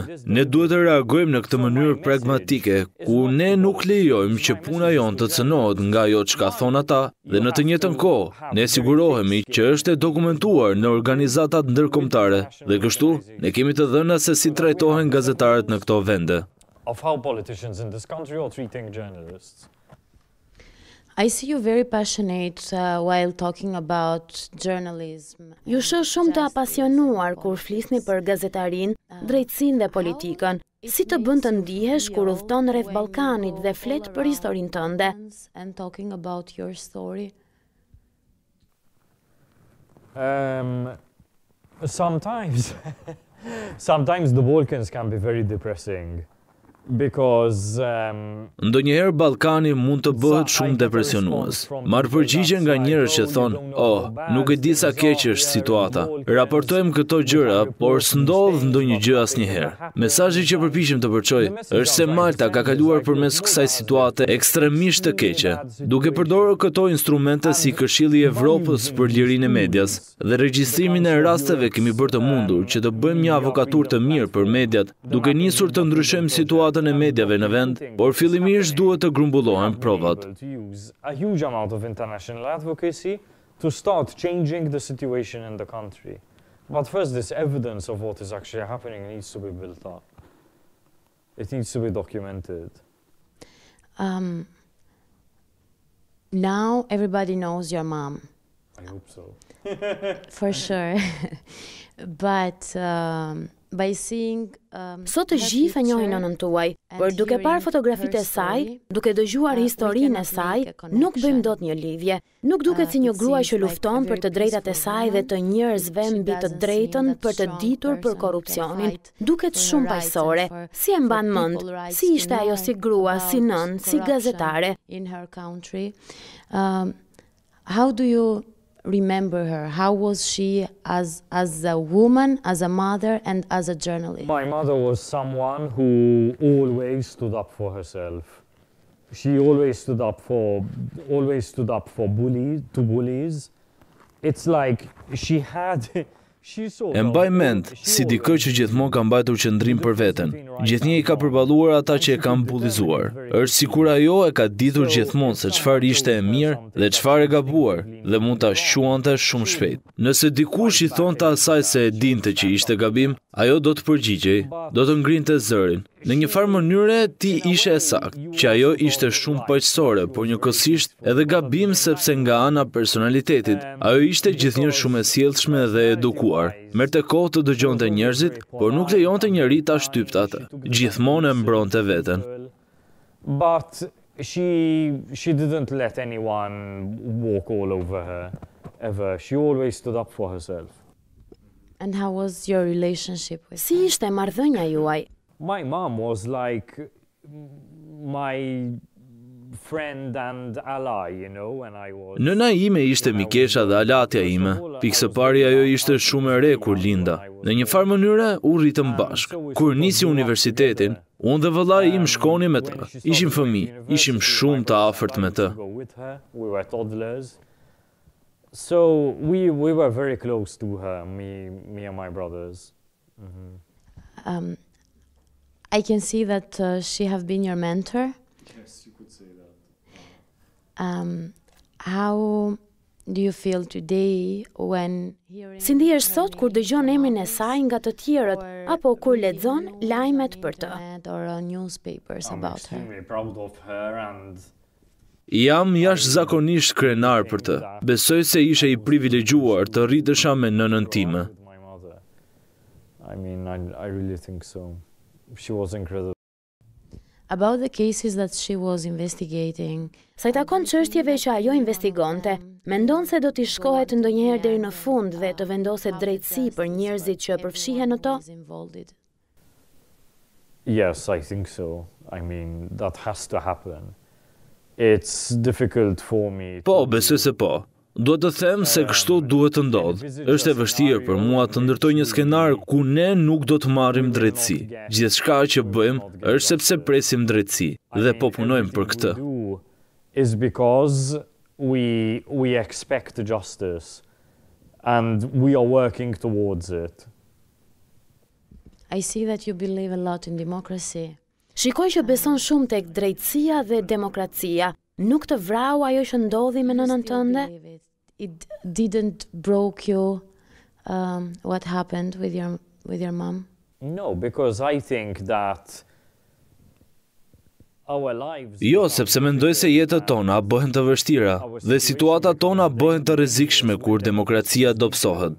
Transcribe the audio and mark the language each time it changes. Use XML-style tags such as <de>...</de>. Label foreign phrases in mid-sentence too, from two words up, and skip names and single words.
<sq>Ne duhet të reagojmë në këtë mënyrë pragmatike, ku ne nuk lejojmë që puna jonë të cënohet nga ajo çka thon ata dhe në të njëjtën kohë ne sigurohemi që është e dokumentuar në organizatat ndërkombëtare dhe kështu ne kemi të dhëna se si trajtohen gazetarët në këto vende.</sq> <en>I see you very passionate while talking about journalism.</en> <sq>Ju shoh shumë të apasionuar kur flisni për gazetarin, drejtësinë dhe politikën. Si të bën të ndihesh kur udhton rreth Ballkanit dhe flet për historinë tënde?</sq> <en>And talking about your story. Sometimes the Balkans can be very depressing. Because</en> <sq>ndonjëherë Ballkani mund të bëhet shumë depresionues. Marr përgjigje nga njerëz që thonë, "Oh, nuk e di sa keq është situata. Raportojmë këto gjëra, por s'ndodh ndonjë gjë asnjëherë." Mesazhi që përpiqem të përçoj është se Malta ka kaluar përmes kësaj situate ekstremisht të keqe, duke përdorur këto instrumente si Këshilli i Evropës për lirinë e medias dhe regjistrimin e rasteve kemi bërë të mundur që të bëjmë një avokaturë të mirë për mediat, duke nisur të ndryshojmë situatën e mediave në vend, por fillimisht duhet të grumbullohen provat.</sq> <en>A huge amount of international advocacy to start changing the situation in the country. But first, this evidence of what is actually happening needs to be built up. It needs to be documented. Now everybody knows your mom. I hope so. For sure. But by seeing</en> <sq>Sot të gjithë e njohin nënën tuaj, por duke parë fotografitë e saj, duke dëgjuar historinë e saj, nuk bëjmë dot një lidhje. Nuk duket si një grua që lufton për të drejtat e saj dhe të njerëzve mbi të drejtën për të ditur për korrupsionin. Duket shumë paqësore. Si e mban mend? Si ishte ajo si grua, si nën, si gazetare?</sq> <en>In her country. How do you remember her? How was she as a woman, as a mother, and as a journalist? My mother was someone who always stood up for herself. She always stood up for bullies. It's like she had.</en> <sq>E mbaj mend si dikë që gjithmonë ka mbajtur qëndrim për veten. Gjithnjë i ka përballuar ata që e kanë bullizuar. Është sikur ajo e ka ditur gjithmonë se çfarë ishte e mirë dhe çfarë e gabuar dhe mund ta shquante shumë shpejt. Nëse dikush i thonte asaj se e dinte që ishte gabim, ajo do të përgjigjej, do të ngrinte zërin. Në një farë mënyre ti ishe e saktë, që ajo ishte shumë paqësore, por njëkohësisht edhe gabim sepse nga ana personalitetit, ajo ishte gjithnjë shumë e sjellshme dhe edukuar. Merrte kohë të dëgjonte njerëzit, por nuk lejonte njëri ta shtypte atë. Gjithmonë e mbronte veten.</sq> <en>But she didn't let anyone walk all over her ever. She always stood up for herself. And how was your relationship with her?</en> <sq>Si ishte marrëdhënia juaj?</sq> <en>My mom was like my friend and ally, you know, and I was.</en> <sq>Nëna ime ishte mikesha dhe alatja ime. Pikë së pari ajo ishte shumë e re kur linda. Në një farë mënyre u rritëm bashkë. Kur nisi universitetin, unë dhe vëllai im shkonim me të. Ishim fëmijë, ishim shumë të afërt me të.</sq> <en>We were toddlers. So we were very close to her, me and my brothers. I can see that she have been your mentor. Yes, you could say that. How do you feel today when hearing?</en> <sq>Si ndihesh sot kur dëgjon emrin e saj nga të tjerët apo kur lexon lajmet për të?</sq> <en>Or newspapers about her. I'm extremely proud of her and</en> <sq>Jam jashtëzakonisht krenar për të. Besoj se ishe i privilegjuar të rritesha me nënën time.</sq> <en>I mean, I really think so. She was incredible. About the cases that she was investigating.</en> <sq>Sa I takon çështjeve që ajo investigonte, mendon se do t'i shkohet ndonjëherë deri në fund dhe të vendoset drejtësi për njerëzit që përfshihen në to?</sq> <en>Yes, I think so. I mean, that has to happen. It's difficult for me.</en> <sq>Po, besoj se po. Duhet të them se kështu duhet të ndodhë. Është e vështirë për mua të ndërtoj një skenar ku ne nuk do të marrim drejtësi. Gjithçka që bëjmë është sepse presim drejtësi dhe po punojmë për këtë.</sq> <en>Is because we expect justice and we are working towards it. I see that you believe a lot in democracy.</en> <sq>Shikoj që beson shumë tek drejtësia dhe demokracia. Nuk të vrau ajo që ndodhi me nënën tënde?</sq> <en>It didn't broke you what happened with your mom? No, because I think that our lives...</en> <sq>Jo, sepse mendoj se jetët tona bëhen të vështira dhe situatat tona bëhen të rrezikshme kur demokracia dobësohet.</sq>